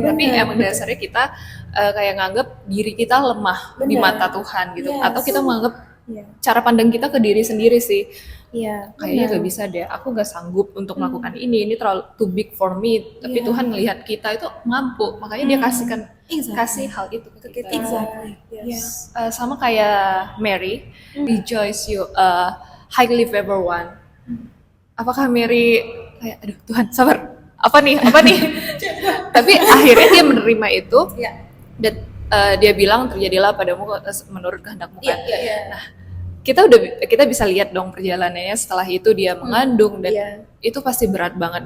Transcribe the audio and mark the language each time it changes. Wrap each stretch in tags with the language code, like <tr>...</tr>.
<id>Tapi emang dasarnya kita kayak nganggap diri kita lemah di mata Tuhan gitu.</id> <en>Yes.</en> <id>Atau kita menganggap</id> <en>Yeah.</en> <id>cara pandang kita ke diri sendiri sih.</id> <en>Yeah.</en> <id>Kayaknya gak bisa deh, aku gak sanggup untuk melakukan ini terlalu</id> <en>too big for me.</en> <id>Tapi Tuhan melihat kita itu mampu, makanya dia kasih hal itu ke kita.</id> <en>Exactly. Yes.</en> <id>Sama kayak</id> <en>Mary, rejoice you highly favored one.</en> <id>Apakah Mary kayak aduh Tuhan sabar, apa nih? Tapi akhirnya dia menerima itu dan dia bilang terjadilah padamu menurut kehendakmu kan. Nah, kita bisa lihat dong perjalanannya setelah itu dia mengandung dan itu pasti berat banget.</id>